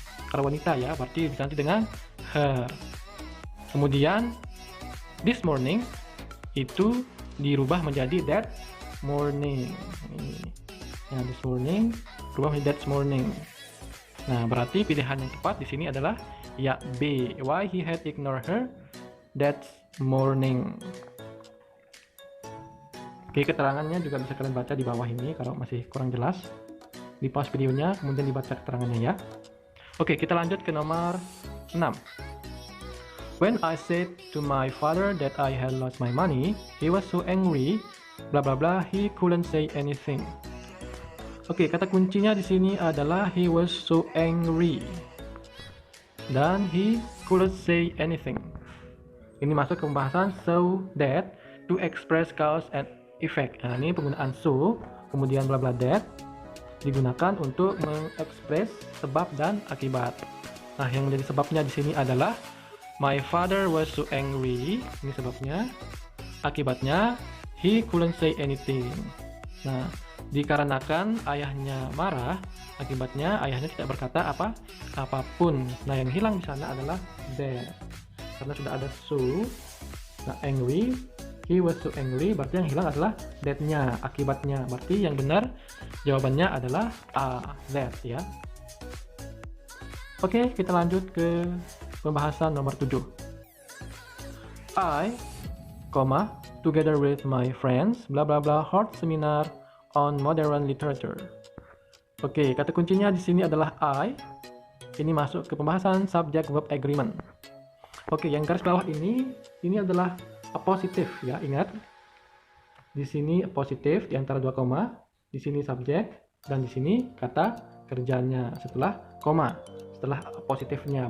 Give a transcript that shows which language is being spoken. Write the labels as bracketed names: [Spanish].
[Indonesian] Kalau wanita ya, berarti diganti dengan her. Kemudian this morning itu dirubah menjadi that morning. Nah, this morning berubah menjadi that morning. Nah, berarti pilihan yang tepat di sini adalah ya B. [English] Why he had ignored her that morning. [Indonesian] Oke, keterangannya juga bisa kalian baca di bawah ini kalau masih kurang jelas. Di pause videonya, kemudian dibaca keterangannya ya. Oke, kita lanjut ke nomor 6. [English] When I said to my father that I had lost my money, he was so angry, bla bla bla, he couldn't say anything. [Indonesian] Oke, kata kuncinya di sini adalah [English] he was so angry [Indonesian] dan [English] he couldn't say anything. [Indonesian] Ini masuk ke pembahasan [English] so that to express cause and effect. [Indonesian] Nah, ini penggunaan so, kemudian bla bla that digunakan untuk mengekspres sebab dan akibat. Nah, yang menjadi sebabnya di sini adalah [English] my father was so angry. [Indonesian] Ini sebabnya. Akibatnya [English] he couldn't say anything. [Indonesian] Nah, dikarenakan ayahnya marah, akibatnya ayahnya tidak berkata apapun. Nah, yang hilang di sana adalah that. Karena sudah ada so. Nah, angry, [English] he was so angry, [Indonesian] berarti yang hilang adalah that-nya, akibatnya. Berarti yang benar jawabannya adalah A, that ya. Oke, kita lanjut ke pembahasan nomor 7. [English] I, together with my friends, bla bla bla, held seminar on modern literature. [Indonesian] Oke, kata kuncinya di sini adalah I. Ini masuk ke pembahasan subject verb agreement. Oke, yang garis bawah ini adalah a positif ya, ingat. Di sini positif di antara dua koma, di sini subjek dan di sini kata kerjanya setelah koma, setelah positifnya.